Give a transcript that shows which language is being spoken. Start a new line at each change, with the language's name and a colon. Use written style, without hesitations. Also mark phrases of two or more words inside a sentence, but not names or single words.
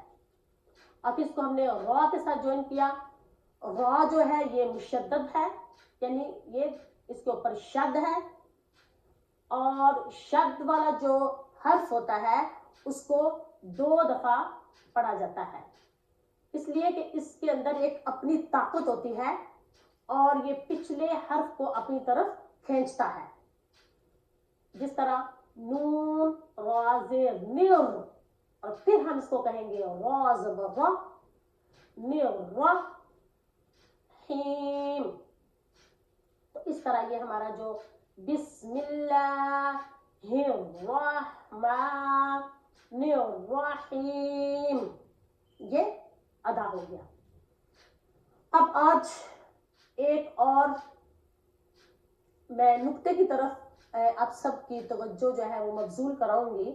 Urdu: اب اس کو ہم نے را کے ساتھ جوائن کیا. را جو ہے یہ مشدد ہے, یعنی یہ اس کے اوپر شد ہے, اور شد والا جو حرف ہوتا ہے اس کو 2 دفعہ پڑھا جاتا ہے, اس لیے کہ اس کے اندر ایک اپنی طاقت ہوتی ہے اور یہ پچھلے حرف کو اپنی طرف کھینچتا ہے. جس طرح نون را زیر نر, اور پھر ہم اس کو کہیں گے را زبر را نر را حیم. تو اس طرح یہ ہمارا جو
Arabic: بسم اللہ الرحمن الرحیم
Urdu: یہ ادا ہو گیا. اب آج ایک اور میں نقطے کی طرف آپ سب کی توجہ جو ہے وہ مبذول کراؤں گی.